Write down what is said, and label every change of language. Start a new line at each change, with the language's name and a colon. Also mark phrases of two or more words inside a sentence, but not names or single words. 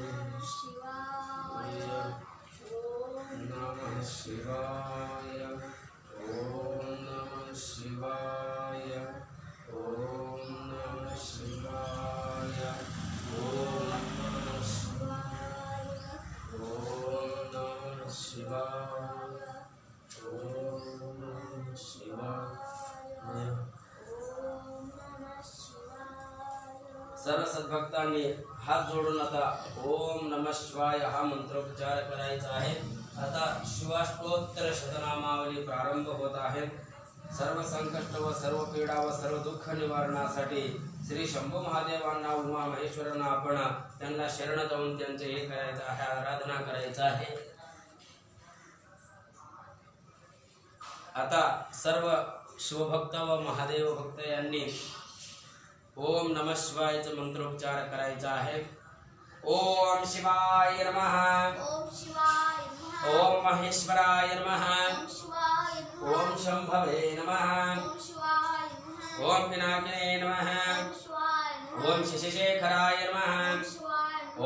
Sanskrit: नमः शिवाय ओम नमः शिवाय ओम नमः शिवाय ओम नमः शिवाय ओम नमः शिवाय।
Marathi: सर्व सद्भक्तांनी हात जोडून आता
Sanskrit: ओम नमः शिवाय
Marathi: हा मंत्रोच्चार करायचा आहे। आता शिवाष्टोत्तर शतनामावली प्रारंभ होत आहे। सर्व संकष्ट व सर्व पीडा व सर्व दुःख निवारणासाठी श्री शंभू महादेवांना उमा महेश्वरांना आपण त्यांना शरण जाऊन त्यांचे हे करायचं आहे, आराधना करायचं आहे। आता सर्व शिवभक्त व महादेव भक्त यांनी ओम नमः शिवायचा मंत्रोच्चार करायचा आहे।
Sanskrit: ओम शिवाय नमः ओम शिवाय नमः ओम महेश्वराय नमः ओम शिवाय नमः ओम शंभवे नमः ओम शिवाय नमः ओम पिनाकिने नमः ओम शिवाय नमः ओम शशिशेखराय नमः ओम शिवाय नमः